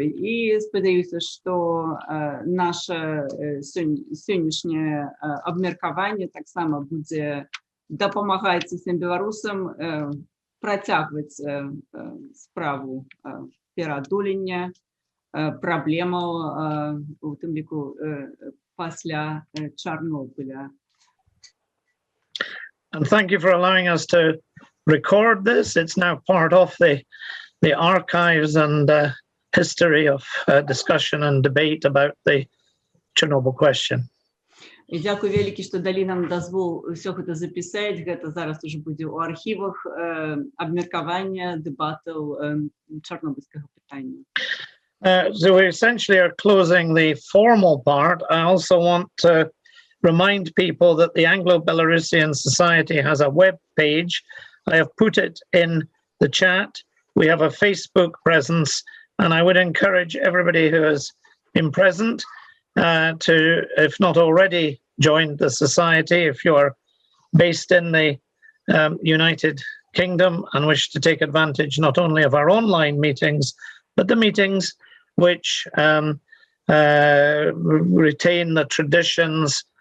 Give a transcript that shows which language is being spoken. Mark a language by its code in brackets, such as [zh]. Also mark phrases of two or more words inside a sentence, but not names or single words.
[be] І спадзяюся, што наша сённяшняе абмеркаванне таксама будзе дапамагаць усім беларусам працягваць справу пераадолення праблемаў, у тым ліку пасля Чарнобыля. [en] And thank you for allowing us to record this. It's now part of the archives and history of discussion and debate about the Chernobyl question. [be] І дзякуй вялікі, што далі нам дазвол ўсё гэта запісаць. Гэта зараз уже будзе ў архівах абмеркавання дэбатаў чарнобыльскага пытання. [en] So we essentially are closing the formal part. I also want to remind people that the Anglo-Belarusian Society has a web page. I have put it in the chat. We have a Facebook presence, and I would encourage everybody who has been present to, if not already joined the society, if you are based in the United Kingdom and wish to take advantage not only of our online meetings, but the meetings which retain the traditions